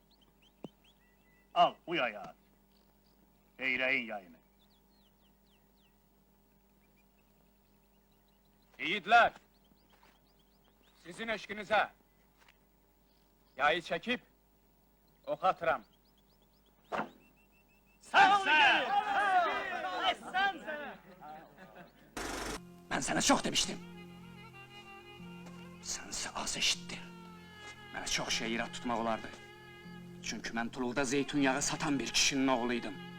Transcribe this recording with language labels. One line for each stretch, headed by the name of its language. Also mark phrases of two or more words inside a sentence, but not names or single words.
Azerbaijani: Al bu yayı at. Eyrəyin yayını. Yiğitlər, sizin eşkinizə yayı çəkib ox atıram.
Turkish: Ben sana çok demiştim. Sense az eşittin. Bana çok şey irad tutmak olardı. Çünkü ben Tulul'da zeytinyağı satan bir kişinin oğluydum.